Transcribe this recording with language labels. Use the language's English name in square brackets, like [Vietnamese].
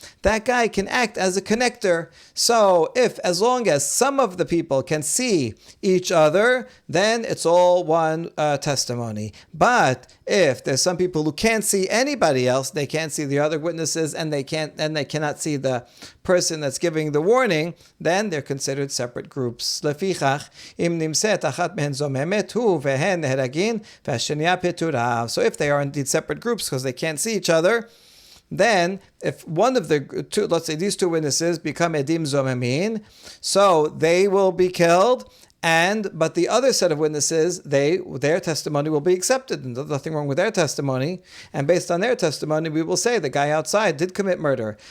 [English] That guy can act as a connector. So as long as some of the people can see each other, then it's all one testimony. But if there's some people who can't see anybody else, they can't see the other witnesses, and they cannot see the person that's giving the warning, then they're considered separate groups. [Hebrew] לפיכך, אם נמצאת אחת מהן זוממת הוא והן נהרגין והשנייה פטורה. [English] So if they are indeed separate groups because they can't see each other, then if one of the two, let's say these two witnesses become edim zomemin, so they will be killed, but the other set of witnesses, their testimony will be accepted, and there's nothing wrong with their testimony, and based on their testimony, we will say the guy outside did commit murder.